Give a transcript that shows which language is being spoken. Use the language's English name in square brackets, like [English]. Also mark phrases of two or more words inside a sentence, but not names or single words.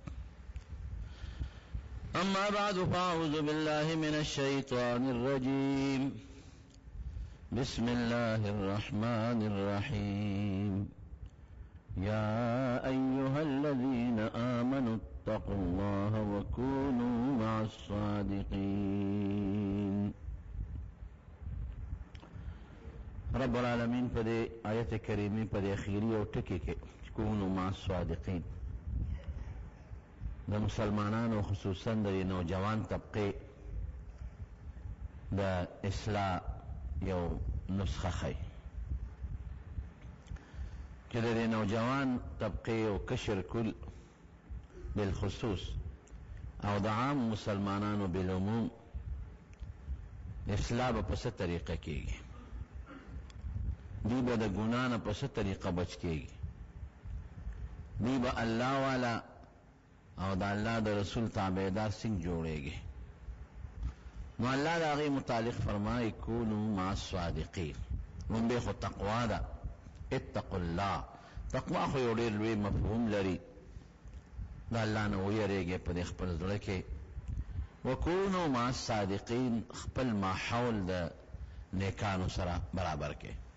[Arabic] أما بعد فأعوذ بالله من الشيطان الرجيم بسم الله الرحمن الرحيم يا أيها الذين آمنوا اتقوا الله وكونوا مع الصادقين. رب العالمین [Pashto] په دې آیت کریمه په دې اخیری او ټکی کې [Arabic] کونوا مع الصادقین [Pashto] د مسلمانانو خصوصا د نوجوان طبقه د اصلاح یو نسخه خي کہ د نوجوان طبقه او کشر کل بالخصوص او د عام مسلمانانو بالعموم اصلاح په څه طریقه کېږي، دی به د ګناه نه په څه طریقه بچ کېږي، دی به الله والا او د الله د رسول تابعدار څنګه جوړېږي. نو الله د هغې متعلق فرمایي [Arabic] کونوا مع الصادقین. [Pashto] لومبۍ خو تقوا ده، [Arabic] اتقوا الله. [Pashto] تقوا خو یو ډېر لوی مفهوم لري، د الله نه ویریږئ په دې خپل زړه کې. [Arabic] وکونوا مع الصادقین، [Pashto] خپل ماحول د نیکانو سره برابر کې.